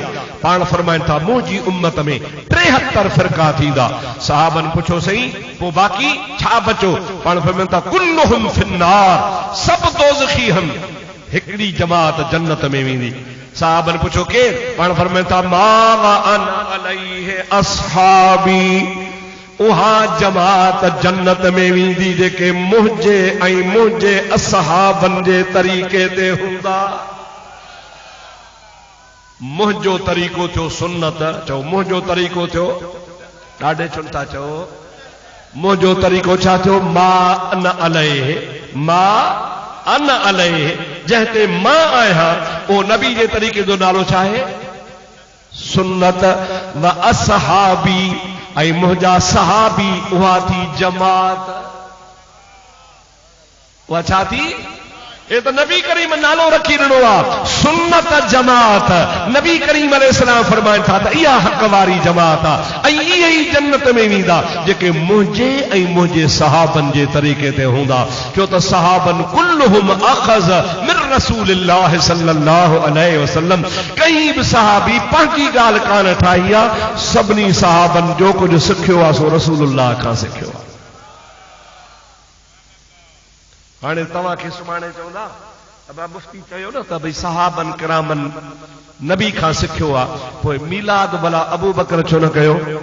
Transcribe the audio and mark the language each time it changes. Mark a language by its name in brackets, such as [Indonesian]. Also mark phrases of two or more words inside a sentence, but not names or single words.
[Sindhi] पाण फरमाइनि था मुंहिंजी उम्मत में 73 फ़िरका थींदा। सहाबनि पुछो सही पोइ बाक़ी छा बचो? पाण फरमाइनि था [Arabic] كلهم في النار, [Sindhi] सब दोज़खी हम, हिकिड़ी जमात जन्नत में वेंदी। सहाबनि पुछो केरु? पाण फरमाइनि था [Arabic] ما وأنا عليه أصحابي, [Sindhi] उहा जमात जन्नत में वेंदी जेके मुंहिंजे ऐं मुंहिंजे असहाबनि जे तरीक़े ते हूंदा। मुंहिंजो तरीक़ो थियो सुन्नत, चओ मुंहिंजो तरीक़ो थियो, ॾाढे छुन था चओ मुंहिंजो तरीक़ो छा थियो? [Arabic] ما أنا عليه، ما أنا عليه, [Sindhi] जंहिं ते मां आहियां उहो नबी जे तरीक़े जो नालो छा आहे? सुन्नत। [Arabic] وأصحابي, [Sindhi] ऐं मुंहिंजा सहाबी उहा थी जमात। उहा छा थी? ये तो नबी करीम नालो रखी ॾिनो आहे सुन्नत जमात। नबी करीम अलैहिस्सलाम फरमाइनि था त इहा हक़ वारी जमात आहे ऐं इहे ई जन्नत में वेंदा जेके मुंहिंजे ऐं मुंहिंजे सहाबनि जे तरीक़े ते हूंदा। [Arabic] छो त सहाबनि كلهم أخذ من رسول الله صلى الله عليه وسلم. [Sindhi] कहीं बि सहाबी पंहिंजी ॻाल्हि कान ठाही आहे, सभिनी सहाबनि जो कुझु सिखियो आहे सो रसूलुल्लाह खां सिखियो आहे। हाणे तव्हांखे सुभाणे चवंदा अबा मुफ्ती चयो न त भई सहाबन किरामन नबी खां सिखियो आहे, पोइ मीलाद भला अबू बकर छो न कयो?